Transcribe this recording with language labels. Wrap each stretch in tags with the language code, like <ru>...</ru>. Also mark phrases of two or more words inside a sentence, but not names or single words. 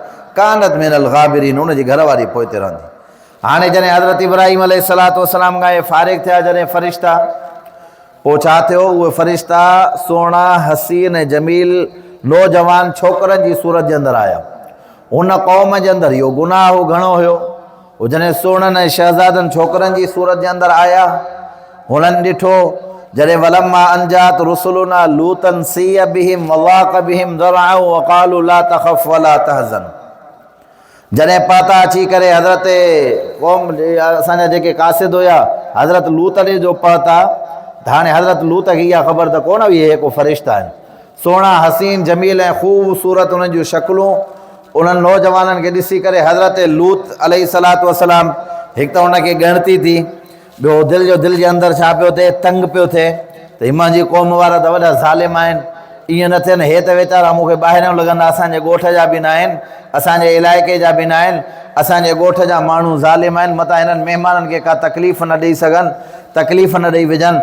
<ar>كانت من الغابرين,</ar> <sd>उनजी घरवारी पोइते रहंदी। हाणे जॾहिं हज़रत इब्राहीम</sd> <ar>عليه الصلاة والسلام</ar> <sd>खां फारिग़ थिया जॾहिं फ़रिश्ता, पोइ छा थियो, उहे फ़रिश्ता सुहिणा हसीन ऐं जमील नौजवान छोकिरनि जी सूरत जे अंदरि आया। हुन क़ौम जे अंदरि इहो गुनाह घणो हुयो, उहो जॾहिं सुहिणनि ऐं शहज़ादनि छोकिरनि जी सूरत जे अंदरि आया, हुननि ॾिठो जॾहिं</sd> <ar>ولما أن جاءت رسلنا لوطا سيء بهم وضاق بهم ذرعا وقالوا لا تخف ولا تحزن,</ar> <sd>जॾहिं पता अची करे हज़रत क़ौम असांजा जेके कासिद हुया हज़रत लूत ॾे जो पता, हाणे हज़रत लूत खे इहा ख़बर त कोन हुई हे को फ़रिश्ता आहिनि, सुहिणा हसीन जमील ऐं ख़ूबसूरत उन्हनि जूं शक्लूं। उन्हनि नौजवाननि खे ॾिसी करे हज़रत लूत</sd> <ar>عليه الصلاة والسلام</ar> <sd>हिकु त उनखे ॻणती थी, ॿियो दिलि जे अंदरि छा पियो थिए, तंग पियो थिए त हिमा जी क़ौम वारा त वॾा ज़ालिम आहिनि, ईअं न थियनि, हे त वीचारा मूंखे ॿाहिरियों लॻंदा, असांजे ॻोठ जा बि न आहिनि, असांजे इलाइक़े जा बि न आहिनि, असांजे ॻोठ जा माण्हू ज़ालिम आहिनि, मथां हिननि महिमाननि खे का तकलीफ़ न ॾेई सघनि, तकलीफ़ न ॾेई विझनि।</sd>